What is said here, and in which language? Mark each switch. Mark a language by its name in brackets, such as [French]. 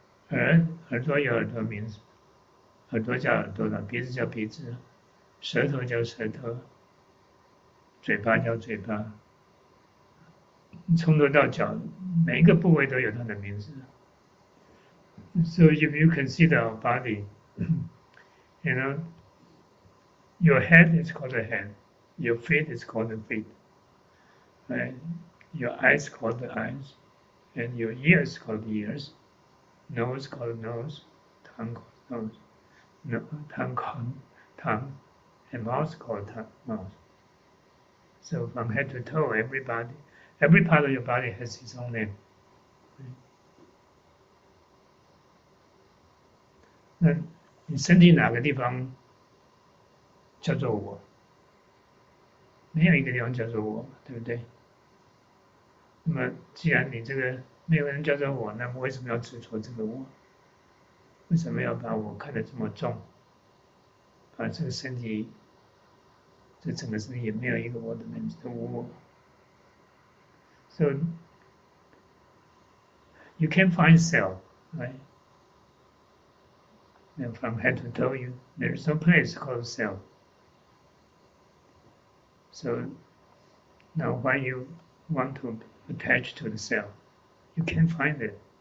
[Chinese] 耳朵有耳朵名字，耳朵叫耳朵的，鼻子叫鼻子，舌头叫舌头，嘴巴叫嘴巴，从头到脚每一个部位都有它的名字。 [English] So if you consider our body, you know, your head is called a head, your feet is called a feet, right? Your eyes called the eyes, and your ears called ears, nose called nose, tongue called nose, tongue called tongue, and mouth called mouth. So from head to toe, every part of your body has its own name. [Chinese] 那你身体哪个地方叫做我？没有一个地方叫做我，对不对？那么既然你这个没有人叫做我，那么为什么要执着这个我？为什么要把我看得这么重？把这个身体，这整个身体也没有一个我的名字，都无我。 [English] So you can't find self, right? And from head to toe, there is no place called self. So now why you want to attach to the self? You can't find it.